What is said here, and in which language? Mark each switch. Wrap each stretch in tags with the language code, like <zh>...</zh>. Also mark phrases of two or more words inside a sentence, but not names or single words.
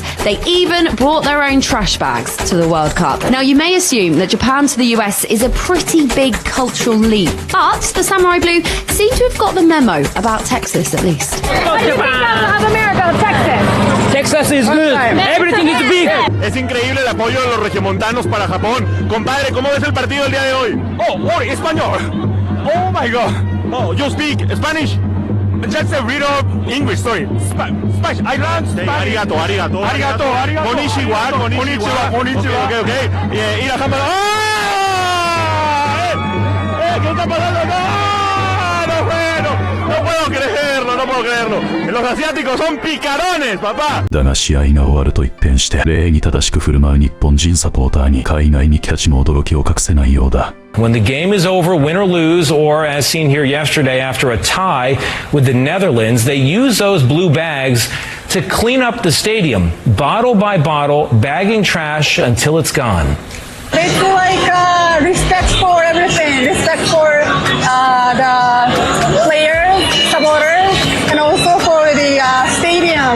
<en>They even brought their own trash bags to the World Cup. Now, you may assume that Japan to the US is a pretty big cultural leap, but the Samurai Blue seem to have got the memo about Texas, at least. What do you think of America, Texas? Texas is good. Everything is big.</en> <es>Es increíble el apoyo de los regiomontanos para Japón. Compadre, ¿cómo ves el partido el día de hoy? Oh, español.</es> <en>Oh my God. Oh, you speak Spanish? Just a read of English, sorry. Spanish. I learned Spanish. Arigato. Konnichiwa.</en> <es>Okay. Y la cámara. ¿Qué está pasando? No puedo creerlo. Los asiáticos son picarones, papá.</es> <ja>だが試合が終わると一変して礼儀正しく振る舞う日本人サポーターに海外にキャッチも驚きを隠せないようだ。</ja> <en>When the game is over, win or lose, or as seen here yesterday after a tie with the Netherlands, they use those blue bags to clean up the stadium, bottle by bottle, bagging trash until it's gone. It's like respect for everything, respect for the players, supporters, and also for the stadium.</en>